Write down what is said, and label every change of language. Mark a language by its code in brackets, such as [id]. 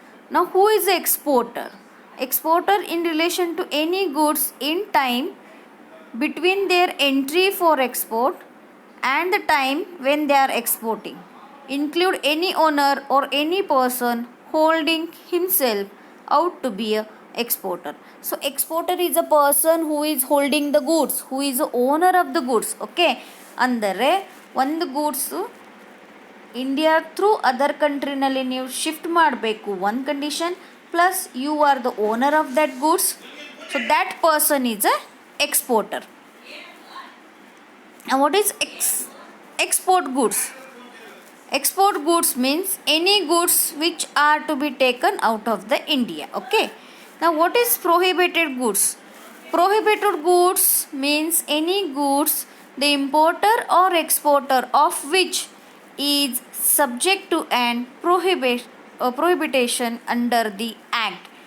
[en] Now who is the exporter? Exporter in relation to any goods in time between their entry for export and the time when they are exporting. Include any owner or any person holding himself out to be a exporter. So exporter is a person who is holding the goods, who is the owner of the goods. [kn] Okay, ಅಂದರೆ ಒಂದು goods India through other ಕಂಟ್ರಿನಲ್ಲಿ ನೀವು shift ಮಾಡಬೇಕು, [en] One condition, plus you are the owner of that goods. So that person is a exporter. Now what is export goods? Export goods means any goods which are to be taken out of the India. Okay. Now what is prohibited goods? Prohibited goods means any goods the importer or exporter of which is subject to an prohibition under the act.